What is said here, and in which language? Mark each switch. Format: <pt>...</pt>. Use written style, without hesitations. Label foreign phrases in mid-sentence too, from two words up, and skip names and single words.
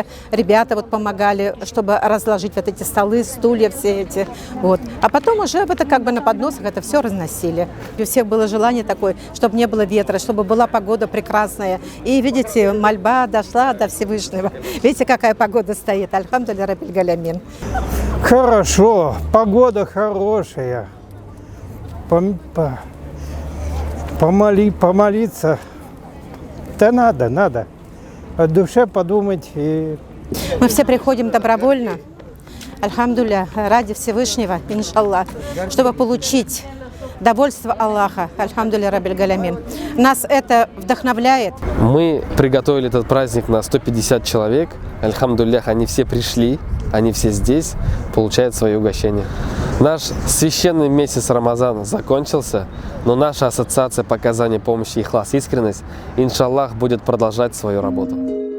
<ru>Ребята вот помогали, чтобы разложить вот эти столы, стулья все эти. Вот. А потом уже это как бы на подносах это все разносили. И у всех было желание такое, чтобы не было ветра, чтобы была погода прекрасная. И, видите, мольба дошла до Всевышнего. Видите, какая погода стоит.</ru> <ar>الحمد لله رب العالمين.</ar> <ru>Хорошо, погода хорошая. Помолиться. Да надо. О душе подумать. Мы все приходим добровольно. Альхамдулилля, ради Всевышнего, иншаллах, чтобы получить довольство Аллаха.</ru> <ar>الحمد لله رب العالمين.</ar> <ru>Нас это вдохновляет. Мы приготовили этот праздник на 150 человек. Альхамдулиллях, они все пришли, они все здесь, получают свои угощения. Наш священный месяц Рамазан закончился, но наша ассоциация по оказанию помощи Ихлас Искренность, иншаллах, будет продолжать свою работу.</ru>